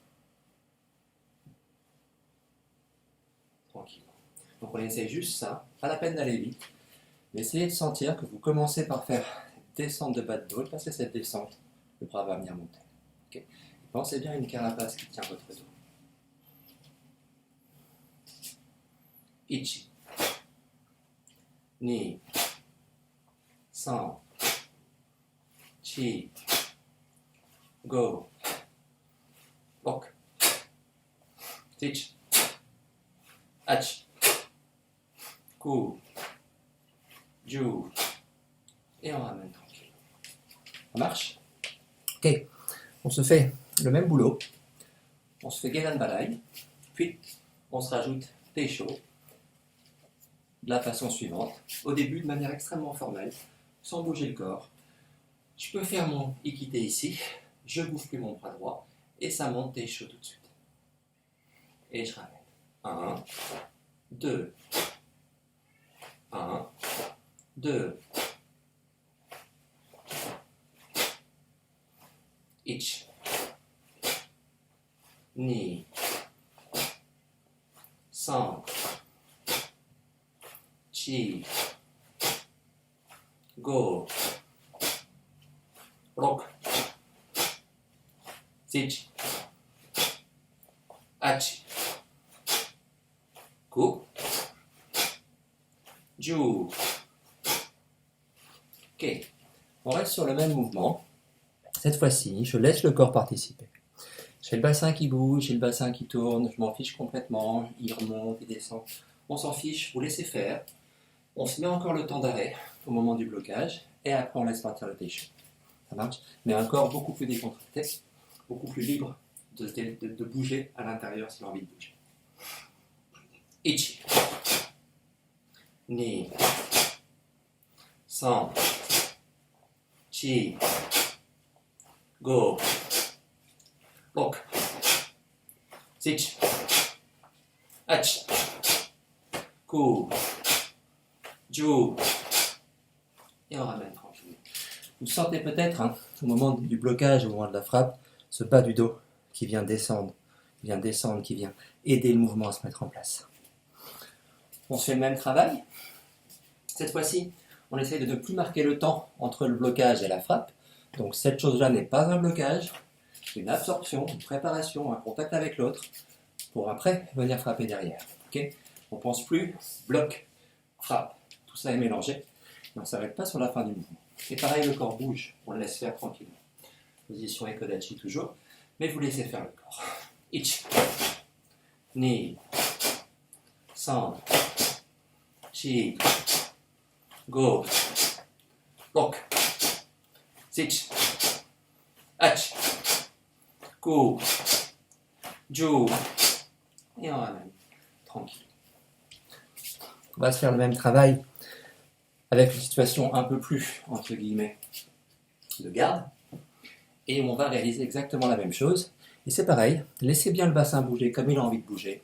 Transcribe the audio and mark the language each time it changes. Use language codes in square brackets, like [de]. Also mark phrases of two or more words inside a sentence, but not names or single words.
[fr] Tranquillement. Donc on essaye juste ça, pas la peine d'aller vite, mais essayez de sentir que vous commencez par faire descente de bas de dos, et passer cette descente, le bras va venir monter. Okay. Pensez bien à une carapace qui tient votre dos. [ja] Ichi, Ni, San, Chi, Go, Rok, Zichi, Ach, Ku, Ju. [fr] Et on ramène tranquille. Ça marche? Ok. On se fait le même boulot. On se fait [ja] Gedan Balai. [fr] Puis, on se rajoute Teisho. De la façon suivante. Au début, de manière extrêmement formelle, sans bouger le corps. Je peux faire mon Ikite ici. Je bouffe plus mon bras droit. Et ça monte Teisho tout de suite. Et je ramène. 1, 2, 1, 2, [ja] Ich, Ni, San, Chi, Go, Rok, Zichi, Achi, Ku, Ju. [fr] Ok, on reste sur le même mouvement. Cette fois-ci, je laisse le corps participer. J'ai le bassin qui bouge, j'ai le bassin qui tourne, je m'en fiche complètement, il remonte, il descend. On s'en fiche, vous laissez faire. On se met encore le temps d'arrêt au moment du blocage et après on laisse partir le tension. Ça marche? Mais un corps beaucoup plus décontracté, beaucoup plus libre de bouger à l'intérieur s'il a envie de bouger. [ja] Ichi. Ni. San. Chi. Go. Lock. Sich. Ach. Ku. Ju. [fr] Et on ramène tranquillement. Vous sentez peut-être, hein, au moment du blocage, au moment de la frappe, ce bas du dos qui vient descendre, qui vient aider le mouvement à se mettre en place. On se fait le même travail. Cette fois-ci, on essaye de ne plus marquer le temps entre le blocage et la frappe. Donc cette chose-là n'est pas un blocage, c'est une absorption, une préparation, un contact avec l'autre, pour après venir frapper derrière. Okay? On ne pense plus bloc, frappe, tout ça est mélangé, et on ne s'arrête pas sur la fin du mouvement. Et pareil, le corps bouge, on le laisse faire tranquillement. Position Ekodachi toujours, mais vous laissez faire le corps. [ja] Ichi, ni, san, chi, go, lock, sich, ach, ku, ju, [fr] et on ramène, tranquille. On va se faire le même travail avec une situation un peu plus, entre guillemets, de garde, et on va réaliser exactement la même chose. Et c'est pareil, laissez bien le bassin bouger comme il a envie de bouger.